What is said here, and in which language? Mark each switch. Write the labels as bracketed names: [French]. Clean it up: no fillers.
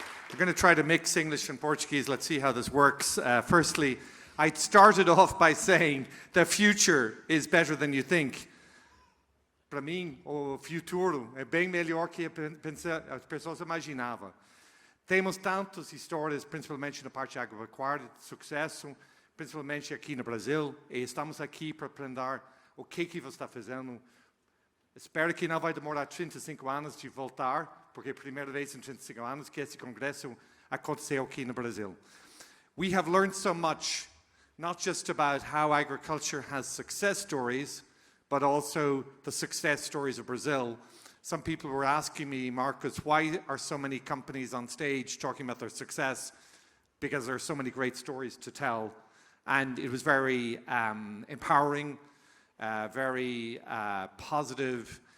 [English] We're going to try to mix English and Portuguese. Let's see how this works. Firstly, I started off by saying the future is better than you think. [Portuguese] Para mim, o futuro é bem melhor que as pessoas imaginavam. Temos tantas histórias, principalmente na parte agropecuária, de sucesso, principalmente aqui no Brasil, e estamos aqui para aprender o que você está fazendo. Espero que não vai demorar 35 anos de voltar, porque é a primeira vez em 35 anos que esse congresso aconteceu aqui no Brasil. [English] We have learned so much, not just about how agriculture has success stories, but also the success stories of Brazil. Some people were asking me, Marcus, why are so many companies on stage talking about their success? Because there are so many great stories to tell. And it was very empowering, very positive.